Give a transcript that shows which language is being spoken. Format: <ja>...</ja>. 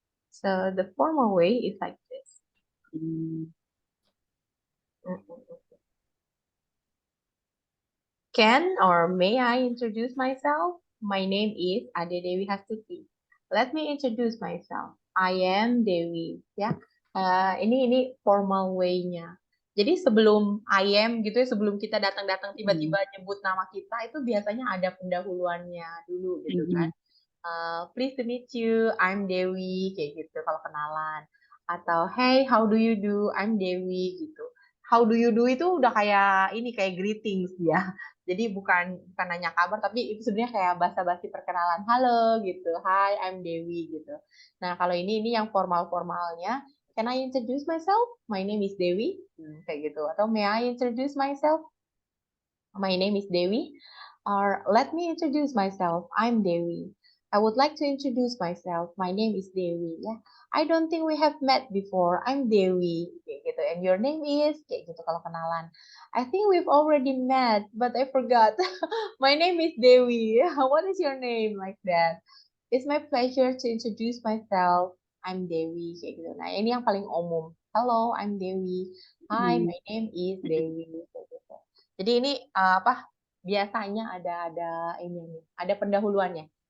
<en>So the formal way is like this. Mm. Mm-mm. Can or may I introduce myself? My name is Ade Dewi Hastuti. Let me introduce myself. I am Dewi.</en> <id>Ya, ini formal way-nya. Jadi sebelum I am gitu ya, sebelum kita datang-datang tiba-tiba nyebut nama kita itu biasanya ada pendahuluannya dulu gitu kan. Mm.</id> <en>Pleased to meet you, I'm Dewi</en> <id>kayak gitu kalau kenalan.</id> <en>Atau hey, how do you do? I'm Dewi gitu. How do you do</en> <id>itu udah kayak ini kayak greetings ya. Jadi bukan nanya kabar, tapi itu sebenarnya kayak basa-basi perkenalan. Halo gitu, hi, I'm Dewi gitu. Nah kalau ini yang formal-formalnya,</id> <en>can I introduce myself? My name is Dewi,</en> <id>kayak gitu.</id> <en>Atau may I introduce myself? My name is Dewi. Or let me introduce myself. I'm Dewi. I would like to introduce myself. My name is Dewi. Ya, I don't think we have met before. I'm Dewi.</en> <id>Kayak gitu.</id> <en>And your name is</en> <id>kayak gitu kalau kenalan.</id> <en>I think we've already met, but I forgot. My name is Dewi. What is your name? Like that. It's my pleasure to introduce myself. I'm Dewi.</en> <id>Kayak gitu. Nah, ini yang paling umum.</id> <en>Hello, I'm Dewi. Hi, Mm. my name is Dewi.</en> <id>Kayak gitu. Jadi ini apa? Biasanya ada ini nih, ada pendahuluannya.</id>